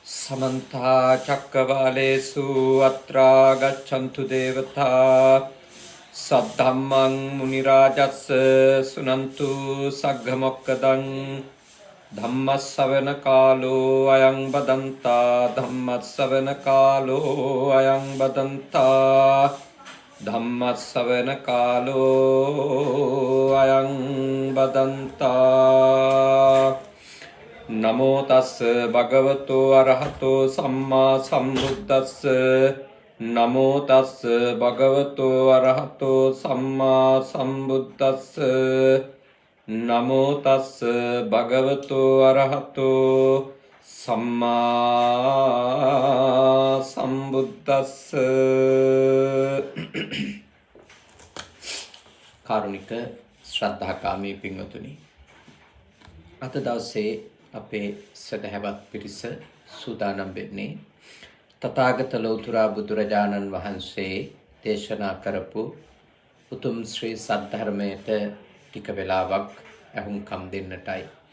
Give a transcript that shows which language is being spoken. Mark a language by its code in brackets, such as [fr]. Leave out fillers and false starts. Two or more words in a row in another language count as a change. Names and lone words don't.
[pi] समन्ता चक्रवालेषु अत्रा गच्छन्तु देवता सद्धम्मं मुनिराजस् सुनन्तु सग्गमोक्कदं धम्मस्सवන कालो अयं बदन्ता धम्मस्सवන कालो अयं बदन्ता धम्मस्सवන कालो अयं बदन्ता नमो तस् भगवतो अरहतो सम्मा सम्बुद्धस्स नमो तस् भगवतो अरहतो सम्मा सम्बुद्धस्स नमो तस् भगवतो अरहतो सम्मा सम्बुद्धस्स [si] කාරුණික ශ්‍රද්ධාකාමී පින්වතුනි අද දවසේ අපේ සදහැවත් පිරිස සූදානම් වෙන්නේ තථාගත ලෞතර බුදුරජාණන් වහන්සේ දේශනා කරපු උතුම් ශ්‍රී සද්ධර්මයට ටික වෙලාවක් අහුම්කම් දෙන්නටයි.